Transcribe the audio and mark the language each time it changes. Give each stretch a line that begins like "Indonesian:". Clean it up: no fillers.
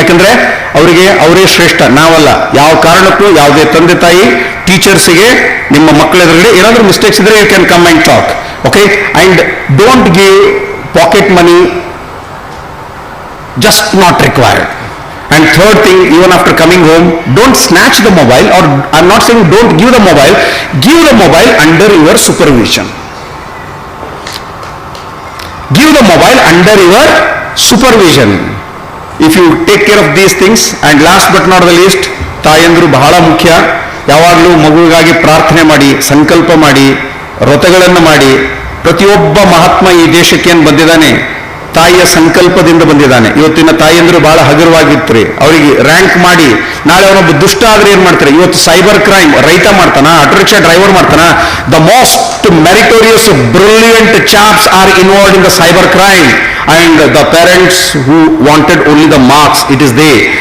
Kannada: ಯಾಕಂದ್ರೆ ಅವರಿಗೆ ಅವರೇ ಶ್ರೇಷ್ಠ, ನಾವಲ್ಲ. ಯಾವ ಕಾರಣಕ್ಕೂ ಯಾವುದೇ ತಂದೆ ತಾಯಿ ಟೀಚರ್ಸಿಗೆ ನಿಮ್ಮ ಮಕ್ಕಳ ಎದುರುಗಡೆ ಏನಾದರೂ ಮಿಸ್ಟೇಕ್ಸ್ ಇದ್ರೆ
English: You can come and talk. Okay, and don't give pocket money, just not required. And third thing, even after coming home, don't snatch the mobile, or I'm not saying don't give the mobile under your supervision. Give the mobile under your supervision. If you take care of these things, and last but not the least,
Kannada: ತಾಯಂದಿರು ಬಹಳ ಮುಖ್ಯ. ಯಾವಾಗಲೂ ಮಗುವಿಗಾಗಿ ಪ್ರಾರ್ಥನೆ ಮಾಡಿ, ಸಂಕಲ್ಪ ಮಾಡಿ, ವ್ರತಗಳನ್ನು ಮಾಡಿ. ಪ್ರತಿಯೊಬ್ಬ ಮಹಾತ್ಮ ಈ ದೇಶಕ್ಕೆ ಏನು ಬಂದಿದ್ದಾನೆ, ತಾಯಿಯ ಸಂಕಲ್ಪದಿಂದ ಬಂದಿದ್ದಾನೆ. ಇವತ್ತಿನ ತಾಯಿಯಂದ್ರು ಬಹಳ ಹಗುರವಾಗಿರ್ತಾರೆ. ಅವರಿಗೆ ರ್ಯಾಂಕ್ ಮಾಡಿ, ನಾಳೆ ಅವನೊಬ್ಬ ದುಷ್ಟ ಆದ್ರೆ ಏನ್ ಮಾಡ್ತಾರೆ? ಇವತ್ತು ಸೈಬರ್ ಕ್ರೈಮ್ ರೈತ ಮಾಡ್ತಾನ, ಆಟೋ ರಿಕ್ಷಾ ಡ್ರೈವರ್ ಮಾಡ್ತಾನ.
English: The most meritorious brilliant chaps are involved in the cyber crime, and the parents who wanted only the marks, it is they.